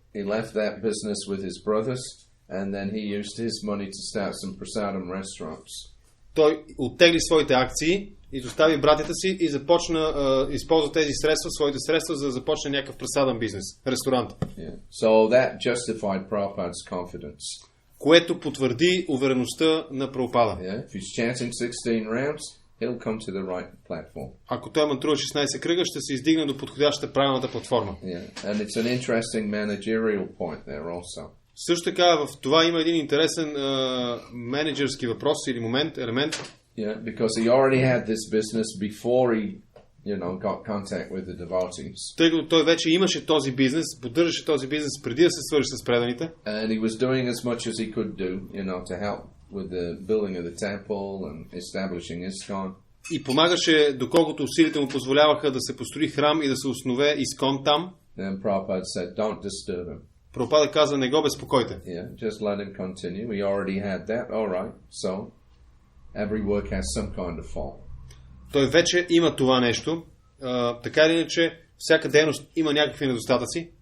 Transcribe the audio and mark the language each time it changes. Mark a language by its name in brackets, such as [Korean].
[English] He left that business with his brothers. And then he used his money to start some prasadam restaurants. [Bulgarian] Той оттегли своите акции и достави братята си и започна използва тези средства, своите средства, за да започне някакъв прасадам бизнес, ресторант. [English] Yeah. So that justified Prabhupada's confidence. [Bulgarian] Което потвърди увереността на Прабхупада. [English] Yeah. If he's chanting 16 rounds, he'll come to the right platform. [Bulgarian] Ако той мантрува 16 кръга, ще се издигне до подходящата правилната платформа. [English] Yeah. And it's an interesting managerial point there also. [Bulgarian] Също така в това има един интересен менеджерски въпрос или елемент. [English] Yeah, because he already had this business before he, got contact with the devotees. [Bulgarian] Тъй като той вече имаше този бизнес, поддържаше този бизнес преди да се свържи с преданите. [English] And he was doing as much as he could do, to help with the building of the temple and establishing ISKCON. [Bulgarian] И помагаше, доколкото усилите му позволяваха да се построи храм и да се основе ISKCON там. [English] Then Prabhupada said, don't disturb him. [Bulgarian] Прабхупада каза, не го безпокойте. [English] Yeah, just let him continue. We already had that. All right. So every work has some kind of fault. [Bulgarian] Той вече има това нещо. Така или иначе, всяка дейност има някакви недостатъци.